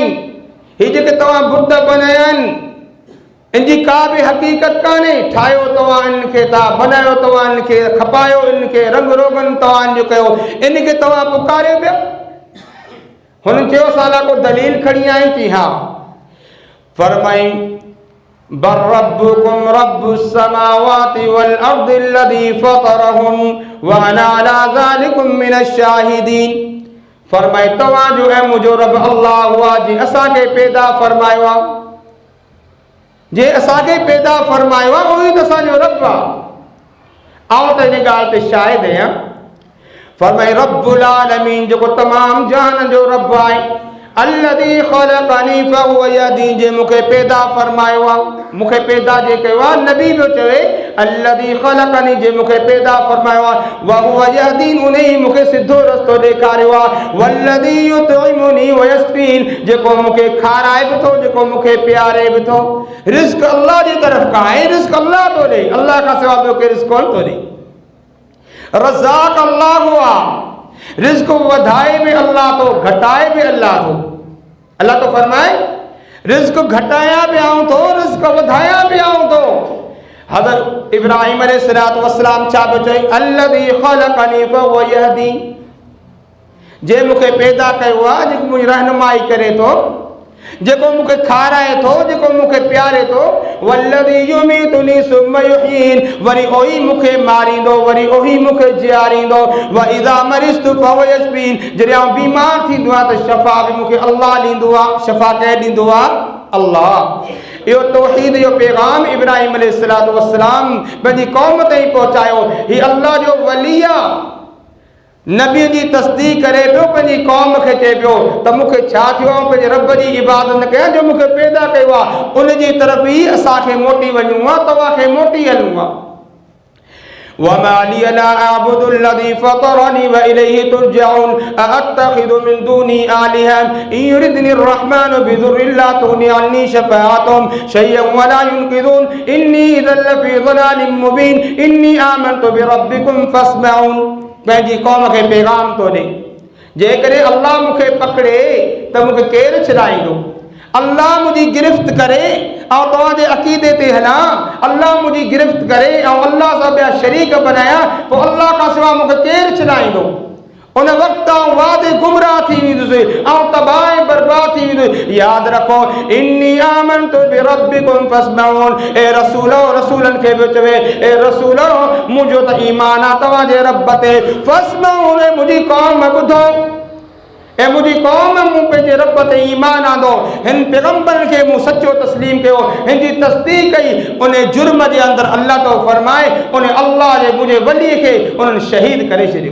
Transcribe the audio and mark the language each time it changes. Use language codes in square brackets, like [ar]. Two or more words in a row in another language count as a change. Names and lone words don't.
[sd] ही जेके तव्हां बुत बनाया आहिनि इनजी का बि हक़ीक़त कान्हे, ठाहियो तव्हां इनखे था, बनायो तव्हां इनखे, खपायो इनखे, रंग रोगन तव्हां जो कयो, इनखे तव्हां पुकारियो पिया। हुन चयो साला को दलील खणी आई थी? हा। [ar] फरमाई بل ربكم رب السماوات والأرض الذي فطرهن وأنا على ذلكم من الشاهدين. [sd] फरमाई तव्हां जो ऐं मुंहिंजो रब अल्लाह हुआ जी असांखे पैदा फरमायो आहे, जे असांखे पैदा फरमायो आहे उहो ई त असांजो रब आहे। आउं त हिन ॻाल्हि ते शाहिद आहियां। फरमाई [ar] رب العالمين [sd] जेको तमाम जहान जो रब आहे, [ar] الذي خلقني فهو يهدين, [sd] जे मूंखे पैदा फरमायो आहे, मूंखे पैदा जे कयो आहे। नबी बि चवे [ar] الذي خلقني, [sd] जे मूंखे पैदा फरमायो आहे, [ar] وهو يهدين, [sd] उन ई मूंखे सिधो रस्तो ॾेखारियो आहे। [ar] والذي يطعمني ويسقين, [sd] जेको मूंखे खाराए बि थो, जेको मूंखे प्यारे बि थो। रिज़्क़ अल्लाह जी तरफ़ खां आहे, रिज़्क़ अल्लाह थो ॾे, अल्लाह खां सवाइ ॿियो केरु रिज़्क़ कोन थो ॾे। रज़ाक़ अल्लाह हुआ, रिज़्क़ वधाए बि अल्लाह थो, घटाए बि अल्लाह थो। अल्लाह तो फरमाए रिज़्क़ घटाया बि आऊं थो, रिज़्क़ वधाया बि आऊं थो। हज़रत इब्राहिम [ar] عليه الصلاة والسلام [sd] छा पियो चई? [ar] الذي خلقني فهو يهدين, [sd] जे मूंखे पैदा कयो आहे, जेको मुंहिंजी रहनुमाई करे थो, जेको मूंखे खाराए थो, जेको मूंखे प्यारे थो। [ar] والذي يميتني ثم يحيين, [sd] वरी ओही मूंखे मारींदो, वरी ओही मूंखे जियारींदो। [ar] وإذا مرضت فهو يشفين, [sd] जॾहिं आउं बीमार थींदो आहे त शफ़ा बि मूंखे अल्लाह ॾींदो आहे। शफ़ा केरु ॾींदो आहे? अल्लाह। इहो तौहीद जो पैगाम इब्राहिम [ar] عليه الصلاة والسلام [sd] पंहिंजी क़ौम ताईं पहुचायो। ही अल्लाह जो वली आहे, नबी जी तस्दीक करे पियो, पंहिंजी क़ौम खे चए पियो त मूंखे छा थियो आहे, पंहिंजे रब जी इबादत न कयां जो मूंखे पैदा कयो आहे, उनजी तरफ़ ई असांखे मोटी वञूं आहे, तव्हांखे मोटी हलूं आहे। [ar] وما لي لا أعبد الذي فطرني وإليه ترجعون أأتخذ من دونه آلهة إن يردن الرحمن بضر لا تغن عني شفاعتهم شيئا ولا ينقذون إني إذا لفي ضلال مبين إني آمنت بربكم فاسمعون. [sd] पंहिंजी क़ौम खे पैगाम थो ॾे, जेकॾहिं अल्लाह मूंखे पकड़े त मूंखे केरु छॾाईंदो? अल्लाह मुंहिंजी गिरफ़्त करे ऐं तव्हांजे अक़ीदे ते हलां, अल्लाह मुंहिंजी गिरफ़्त करे ऐं अल्लाह सां ॿिया शरीक बनाया, पोइ अल्लाह खां सवाइ मूंखे केरु छॾाईंदो? उन वक़्तु आउं वादे गुमराह थी वेंदुसि, ऐं तबाह ऐं बर्बाद थी वेंदुसि। यादि रखो [ar] إني آمنت بربكم فاسمعون. [sd] ए रसूलो, रसूलनि खे बि चवे ए रसूलो, मुंहिंजो त ईमान आहे तव्हांजे रब ते। फ़स्मऊन, मुंहिंजी क़ौम ॿुधो, ऐं मुंहिंजी क़ौम मूं पंहिंजे रब ते ईमान आंदो, हिन पैगम्बरनि खे मूं सचो तस्लीम कयो, हिन जी तस्दीक कई। उन जुर्म जे अंदरि अल्लाह तो फरमाए उन अल्लाह जे मुंहिंजे वलीअ खे उन्हनि शहीद करे छॾियो।